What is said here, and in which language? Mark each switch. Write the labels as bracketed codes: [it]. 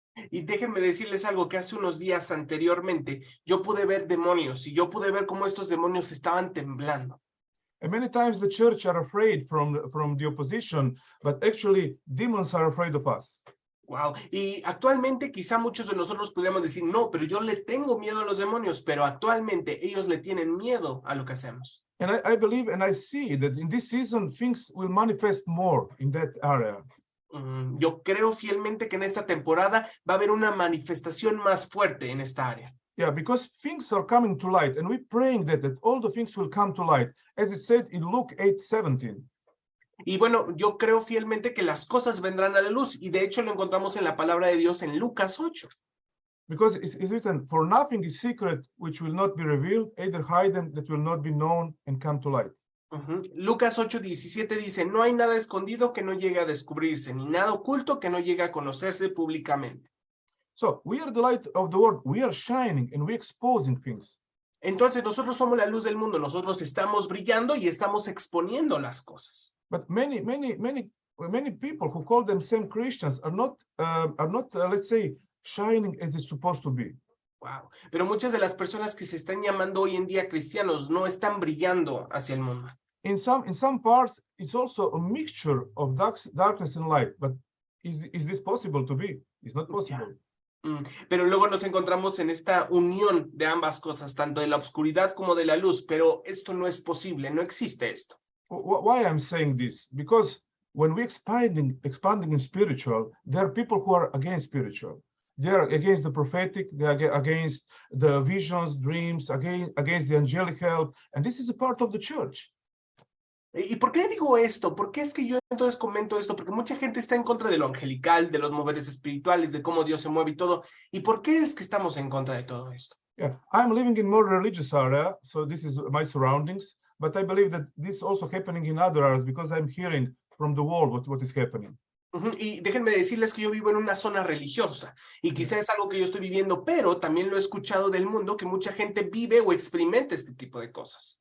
[es] Y déjenme decirles algo que hace unos días anteriormente yo pude ver demonios y yo pude ver cómo estos demonios estaban temblando. [en] And many times the church are afraid from the opposition, but actually demons are afraid of us. Wow. [es] Y actualmente quizá muchos de nosotros podríamos decir, no, pero yo le tengo miedo a los demonios, pero actualmente ellos le tienen miedo a lo que hacemos. [en] And I believe and I see that in this season things will manifest more in that area. [es] Yo creo fielmente que en esta temporada va a haber una manifestación más fuerte en esta área. [en] Yeah, because things are coming to light, and we're praying that all the things will come to light, as it said in Luke 8:17. [es] Y bueno, yo creo fielmente que las cosas vendrán a la luz, y de hecho lo encontramos en la palabra de Dios en Lucas 8. [en] Because it's written, for nothing is secret which will not be revealed, either hidden that will not be known and come to light. [es] Lucas 8:17 dice, no hay nada escondido que no llegue a descubrirse, ni nada oculto que no llegue a conocerse públicamente. [en] So we are the light of the world. We are shining and we're exposing things. [es] Entonces nosotros somos la luz del mundo, nosotros estamos brillando y estamos exponiendo las cosas. [en] But many people who call themselves Christians are not let's say, shining as it's supposed to be. Wow. [es] Pero muchas de las personas que se están llamando hoy en día cristianos no están brillando hacia el mundo. [en] In some parts, it's also a mixture of darkness and light. But is this possible to be? It's not possible. Yeah. [es] Pero luego nos encontramos en esta unión de ambas cosas, tanto de la oscuridad como de la luz, pero esto no es posible, no existe esto. [en] Why I'm saying this? Because when we're expanding in spiritual, there are people who are against spiritual. They are against the prophetic, they are against the visions, dreams, against the angelic help, and this is a part of the church. [es] ¿Y por qué digo esto? ¿Por qué es que yo entonces comento esto? Porque mucha gente está en contra de lo angelical, de los moveres espirituales, de cómo Dios se mueve y todo. ¿Y por qué es que estamos en contra de todo esto? [en] Yeah, I'm living in more religious area, so this is my surroundings, but I believe that this is also happening in other areas because I'm hearing from the world what is happening. [es] Y déjenme decirles que yo vivo en una zona religiosa y quizás es algo que yo estoy viviendo, pero también lo he escuchado del mundo que mucha gente vive o experimenta este tipo de cosas.